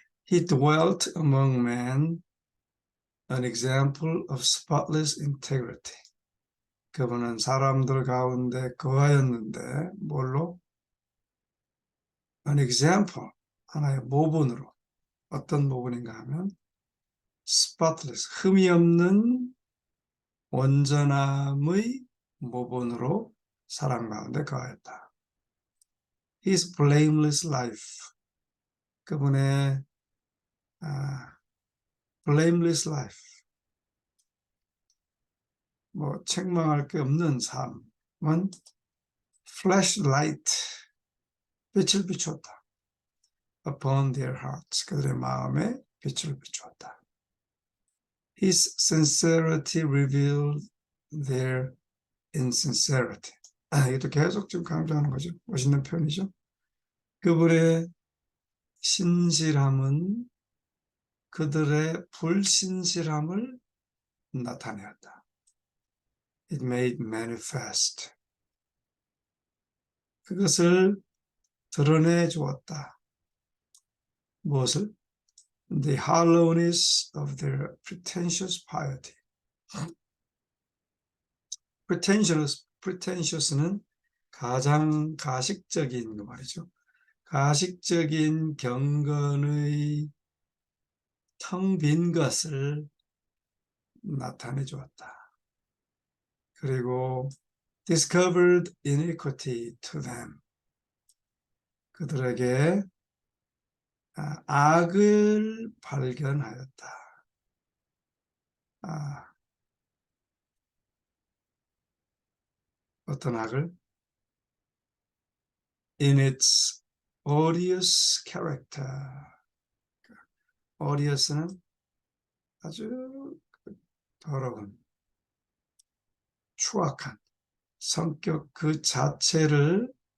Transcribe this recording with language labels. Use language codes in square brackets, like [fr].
[en] He dwelt among men, an example of spotless integrity. [ko] 그분은 사람들 가운데 거하였는데 뭘로? [en] An example, [ko] 하나의 모본으로. 어떤 모본인가 하면 spotless, 흠이 없는 온전함의 모본으로 사람 가운데 거하였다. [en] His blameless life, [ko] 그분의 [en] blameless life, [ko] 뭐 책망할 게 없는 삶은 flashlight, 빛을 비추었다. [en] Upon their hearts, [ko] 그들의 마음에 빛을 비추었다. [en] His sincerity revealed their insincerity. [ko] 이것도 계속 지금 강조하는 거죠. 멋있는 표현이죠. 그분의 신실함은 그들의 불신실함을 나타내었다. [en] It made manifest. [ko] 그것을 드러내 주었다. 무엇을? [en] The hollowness of their pretentious piety. [ko] pretentious는 가장 가식적인 그 말이죠. 가식적인 경건의 텅 빈 것을 나타내 주었다. 그리고 [en] discovered iniquity to them. [ko] 그들에게 악을 발견하였다. 어떤 악을? [en] In its odious character. [ko] odious는 아주 더러운, 추악한 성격 그 자체를,